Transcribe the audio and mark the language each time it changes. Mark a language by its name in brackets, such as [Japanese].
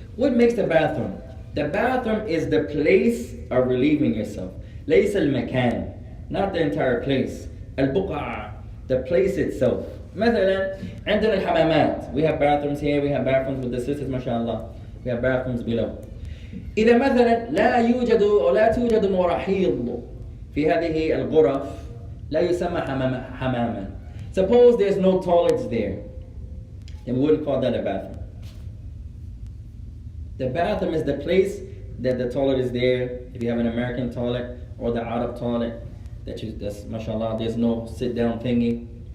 [English] What makes the bathroom? The bathroom is the place of relieving yourself. [Arabic] ليس المكان. [English] Not the entire place. [Arabic] البقعة. [English] The place itself. [Arabic] مثلا عندنا الحمامات. [English] We have bathrooms here. We have bathrooms with the sisters, mashallah. We have bathrooms below. [Arabic] إذا مثلا لا يوجد أو لا توجد مراحيض في هذه الغرف لا يسمى حماما. [English] Suppose there's no toilets there, then we wouldn't call that a bathroom. The bathroom is the place that the toilet is there. If you have an American toilet or the Arab toilet, that's mashallah, there's no sit down thingy.